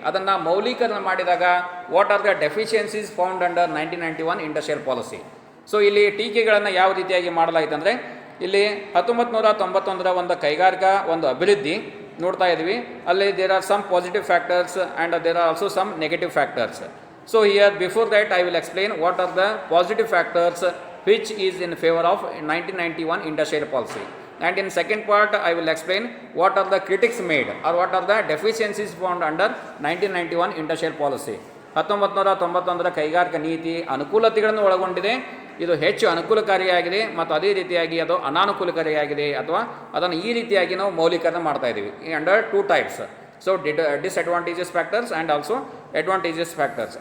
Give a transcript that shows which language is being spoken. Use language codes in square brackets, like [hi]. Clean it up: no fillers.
[kn] ಅದನ್ನು ಮೌಲ್ಯೀಕರಣ ಮಾಡಿದಾಗ [en] What are the deficiencies found under 1991 industrial policy. [kn] So ಇಲ್ಲಿ ಟೀಕೆಗಳನ್ನು ಯಾವ ರೀತಿಯಾಗಿ ಮಾಡಲಾಯಿತು ಅಂದರೆ, ಇಲ್ಲಿ 1991 ಒಂದು ಕೈಗಾರಿಕಾ ಒಂದು ಅಭಿವೃದ್ಧಿ ನೋಡ್ತಾ ಇದ್ವಿ, ಅಲ್ಲಿ [en] There are some positive factors and there are also some negative factors. So here before that I will explain what are the positive factors which is in favor of 1991 industrial policy, and in second part I will explain what are the critics made or what are the deficiencies found under 1991 industrial policy. [kn] 1991 ಕೈಗಾರಿಕಾ ನೀತಿ ಅನುಕೂಲತೆಗಳನ್ನು ಒಳಗೊಂಡಿದೆ, ಇದು ಹೆಚ್ಚು ಅನುಕೂಲಕಾರಿಯಾಗಿದೆ ಮತ್ತು ಅದೇ ರೀತಿಯಾಗಿ ಅದು ಅನಾನುಕೂಲಕಾರಿಯಾಗಿದೆ ಅಥವಾ ಅದನ್ನು ಈ ರೀತಿಯಾಗಿ ನಾವು ಮೌಲ್ಯೀಕರಣ ಮಾಡ್ತಾ ಇದ್ದೀವಿ [en] Under 2 types. So disadvantages factors and also advantages factors.